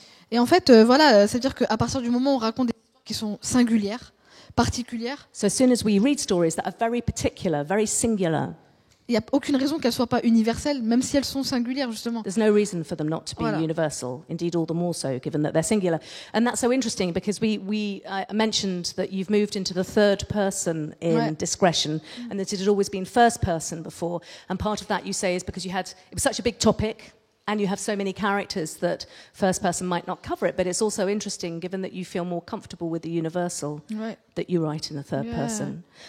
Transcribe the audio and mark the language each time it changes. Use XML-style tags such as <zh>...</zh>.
<fr>Et en fait, voilà, c'est-à-dire qu'à partir du moment où on raconte des histoires qui sont singulières, particulières,</fr> <en>so as soon as we read stories that are very particular, very singular,</en> <fr>il n'y a aucune raison qu'elles ne soient pas universelles, même si elles sont singulières, justement.</fr> <en>There's no reason for them not to be universal, indeed all the more so, given that they're singular. And that's so interesting, because we mentioned that you've moved into the third person in Discretion, and that it had always been first person before. And part of that, you say, is because it was such a big topic, and you have so many characters that first person might not cover it, but it's also interesting given that you feel more comfortable with the universal that you write in the third person.</en>